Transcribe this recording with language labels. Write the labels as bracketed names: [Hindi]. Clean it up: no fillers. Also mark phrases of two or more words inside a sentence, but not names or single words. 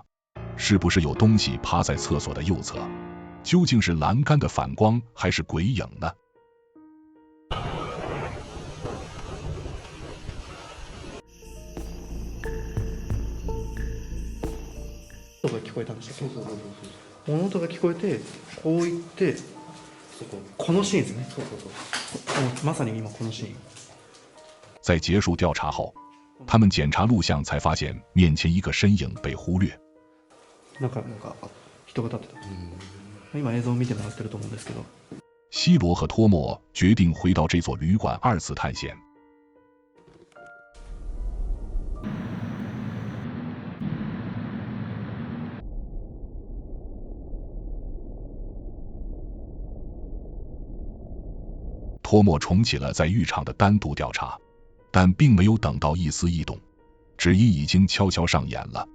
[Chinese] 是不是有东西趴在厕所的右侧？究竟是栏杆的反光还是鬼影呢？ [Japanese] 音が聞こえたんでしたっけ？物音が聞こえて、こう行って、このシーンですね。まさに今このシーン。 [Chinese] 在结束调查后，他们检查录像才发现面前一个身影被忽略。 [Japanese] なんか人が立ってた。今映像を見てもらってると思うんですけど。 [Chinese] 西罗和托莫决定回到这座旅馆二次探险。托莫重启了在浴场的单独调查，但并没有等到一丝异动，只因已经悄悄上演了。